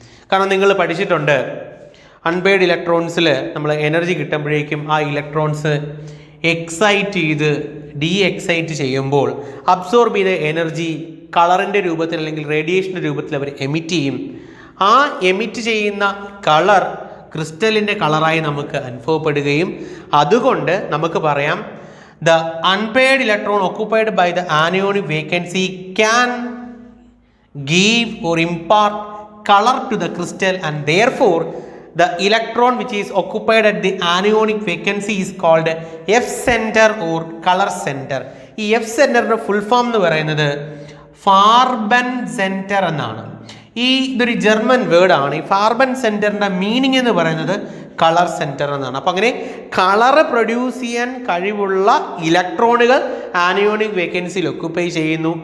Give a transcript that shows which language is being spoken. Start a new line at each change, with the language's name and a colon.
Malayalam: കാരണം നിങ്ങൾ പഠിച്ചിട്ടുണ്ട്, അൺപെയർഡ് ഇലക്ട്രോൺസിൽ നമ്മൾ എനർജി കിട്ടുമ്പോഴേക്കും ആ ഇലക്ട്രോൺസ് എക്സൈറ്റ് ചെയ്ത് എക്സൈറ്റ് ചെയ്യുമ്പോൾ അബ്സോർബ് ചെയ്ത എനർജി കളറിൻ്റെ രൂപത്തിൽ അല്ലെങ്കിൽ റേഡിയേഷൻ്റെ രൂപത്തിൽ അവർ എമിറ്റ് ചെയ്യും. ആ എമിറ്റ് ചെയ്യുന്ന കളർ ക്രിസ്റ്റലിൻ്റെ കളറായി നമുക്ക് അനുഭവപ്പെടുകയും അതുകൊണ്ട് നമുക്ക് പറയാം
English: the unpaired electron occupied by the anionic vacancy can give or impart color to the crystal, and therefore the electron which is occupied at the anionic vacancy is called F center or color center.
Malayalam: ഈ F സെന്ററിന്റെ full form എന്ന് പറയുന്നത് ഫാർബൻ centre എന്നാണ്. ഇതൊരു German word ആണ്. ഈ ഫാർബൻ സെന്ററിന്റെ meaning എന്ന് പറയുന്നത് കളർ സെന്റർ എന്നാണ്. അപ്പം അങ്ങനെ കളർ പ്രൊഡ്യൂസ് ചെയ്യാൻ കഴിവുള്ള ഇലക്ട്രോണുകൾ ആനയോണിക് വേക്കൻസിയിൽ ഒക്യുപ്പൈ ചെയ്യുന്നു.